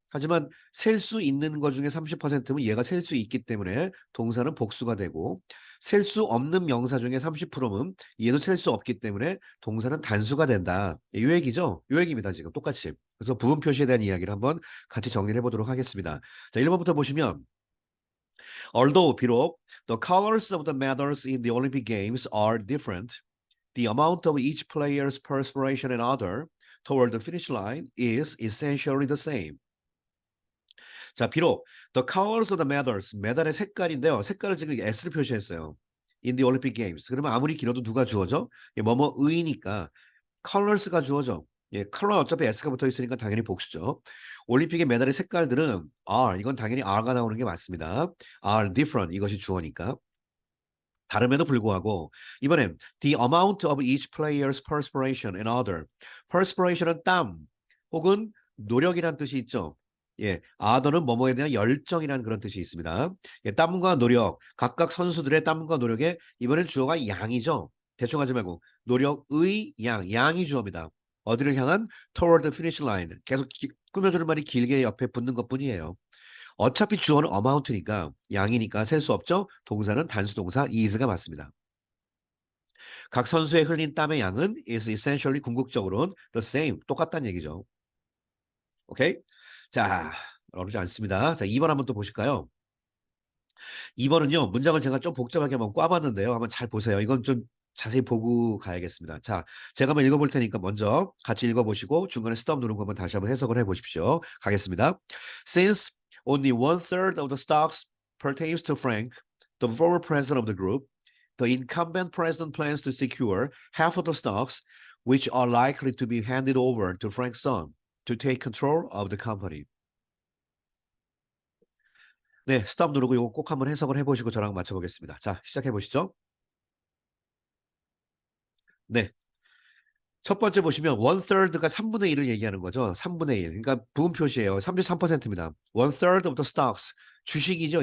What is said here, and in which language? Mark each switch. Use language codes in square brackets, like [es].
[ko] 하지만 셀 수 있는 것 중에 30%면 얘가 셀 수 있기 때문에 동사는 복수가 되고 셀 수 없는 명사 중에 30%면 얘도 셀 수 없기 때문에 동사는 단수가 된다. 요 얘기죠. 요 얘기입니다. 지금 똑같이. 그래서 부분 표시에 대한 이야기를 한번 같이 정리를 해보도록 하겠습니다. 자, 1번부터 보시면 [en] Although [ko] 비록 [en] the colors of the medals in the Olympic Games are different, the amount of each player's perspiration and other toward the finish line is essentially the same. [ko] 자, 비록 [en] the colors of the medals, [ko] 메달의 색깔인데요. 색깔을 지금 S를 표시했어요. [en] In the Olympic Games. [ko] 그러면 아무리 길어도 누가 주어져? 뭐뭐의니까 colors가 주어져. 예, 컬러는 어차피 S가 붙어 있으니까 당연히 복수죠. 올림픽의 메달의 색깔들은 이건 당연히 R가 나오는 게 맞습니다. [en] are different [ko] 이것이 주어니까. 다름에도 불구하고 이번엔 [en] the amount of each player's perspiration and other. [ko] perspiration은 땀 혹은 노력이란 뜻이 있죠. 예, other는 뭐뭐에 대한 열정이라는 그런 뜻이 있습니다. 예, 땀과 노력, 각각 선수들의 땀과 노력에 이번엔 주어가 양이죠. 대충 하지 말고 노력의 양, 양이 주어입니다. 어디를 향한 [en] toward the finish line. [ko] 계속 꾸며주는 말이 길게 옆에 붙는 것뿐이에요. 어차피 주어는 amount니까 양이니까 셀 수 없죠. 동사는 단수 동사 is가 맞습니다. 각 선수의 흘린 땀의 양은 [en] is essentially [ko] 궁극적으로는 [en] the same [ko] 똑같다는 얘기죠. 오케이? 자, 어렵지 않습니다. 자, 2번 한번 또 보실까요? 2번은요. 문장을 제가 좀 복잡하게 한번 꽈봤는데요. 한번 잘 보세요. 이건 좀 자세히 보고 가야겠습니다. 자, 제가 한번 읽어볼 테니까 먼저 같이 읽어보시고 중간에 스톱 누른 거 한번 다시 한번 해석을 해보십시오. 가겠습니다. [en] Since only one-third of the stocks pertains to Frank, the former president of the group, the incumbent president plans to secure half of the stocks, which are likely to be handed over to Frank's son to take control of the company. [ko] 네, 스톱 누르고 이거 꼭 한번 해석을 해보시고 저랑 맞춰보겠습니다. 자, 시작해보시죠. 네. 첫 번째 보시면 one third가 3분의 1을 얘기하는 거죠. 3분의 1. 그러니까 부분 표시예요. 33%입니다. [en] one third of the stocks. [ko] 주식이죠.